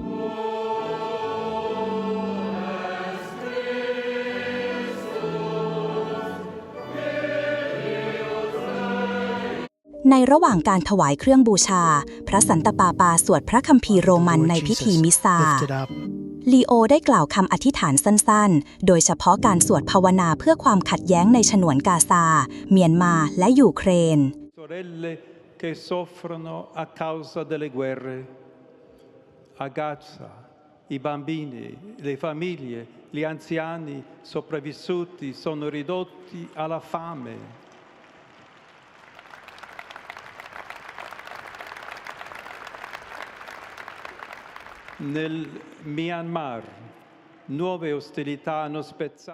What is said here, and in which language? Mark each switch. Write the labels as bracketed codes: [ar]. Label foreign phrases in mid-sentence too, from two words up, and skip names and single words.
[th] ในระหว่างการถวายเครื่องบูชาพระสันตะปาปาสวดพระคัมภีร์โรมันในพิธีมิซาลีโอได้กล่าวคำอธิษฐานสั้นๆโดยเฉพาะการสวดภาวนาเพื่อความขัดแย้งในฉนวนกาซาเมียนมาและยูเครน [it] sorelle che soffrono a causa delle guerre. A Gaza, i bambini, le famiglie, gli anziani sopravvissuti sono ridotti alla fame. Nel Myanmar, nuove ostilità hanno spezzato.